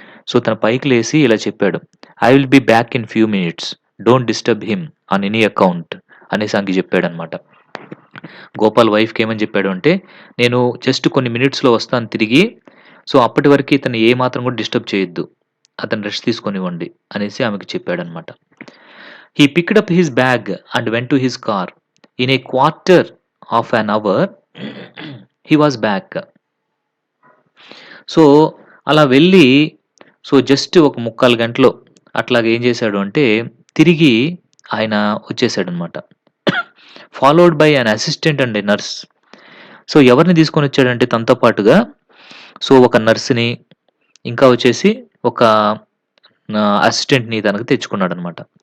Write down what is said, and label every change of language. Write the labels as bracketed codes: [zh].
[te] So, తను పైకి లేసి ఇలా చెప్పాడు. [en] "I will be back in few minutes. Don't disturb him on any account" [te] అనేసి ఆమెకి చెప్పాడనమాట. గోపాల్ వైఫ్‌కి ఏమని చెప్పాడు అంటే, "నేను జస్ట్ కొన్ని మినిట్స్‌లో వస్తాను తిరిగి. సో, అప్పటి వరకు ఇతన్ని ఏ మాత్రం కూడా డిస్టర్బ్ చేయొద్దు. అతను రెస్ట్ తీసుకోనివ్వండి" అనేసి ఆమెకి చెప్పాడనమాట. [en] He picked up his bag and went to his car. In a quarter of an hour, he was back. [te] So, అలా వెళ్ళి జస్ట్ ఒక 3/4 గంటలో అట్లాగా ఏం చేశాడు అంటే, తిరిగి ఆయన వచ్చేసాడనమాట. [en] Followed by an assistant and a nurse. [te] So, ఎవరిని తీసుకొనొచ్చాడంటే తనతో పాటుగా ఒక నర్స్‌ని, ఇంకా వచ్చేసి ఒక అసిస్టెంట్‌ని తనకు తెచ్చుకున్నాడనమాట.